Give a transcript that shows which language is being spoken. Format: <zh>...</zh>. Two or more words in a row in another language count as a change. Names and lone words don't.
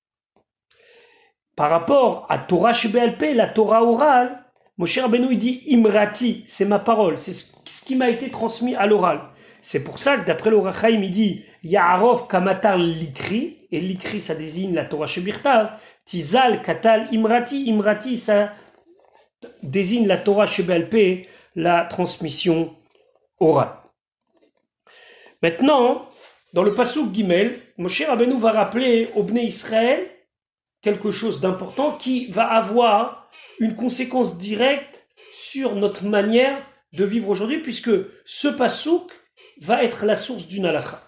<fr>Par rapport à Torah Sheba'al Peh, la Torah orale, Moshe Rabbeinu il dit Imrati, c'est ma parole, c'est ce qui m'a été transmis à l'oral. C'est pour ça que d'après le Or HaChaim, il dit</fr> <he>יערוף כמטר לקחי,</he> <fr>et l'ikri ça désigne la Torah Shebirtav,</fr> <he>תזל כטל אמרתי,</he> <fr>imrati ça désigne la Torah Sheba'al Peh, la transmission orale. Maintenant, dans le</fr> <he>פסוק ג,</he> <fr>Moshe Rabbeinu va rappeler au Bnei Israël quelque chose d'important qui va avoir une conséquence directe sur notre manière de vivre aujourd'hui, puisque ce Pasuk va être la source d'une halakha.</fr>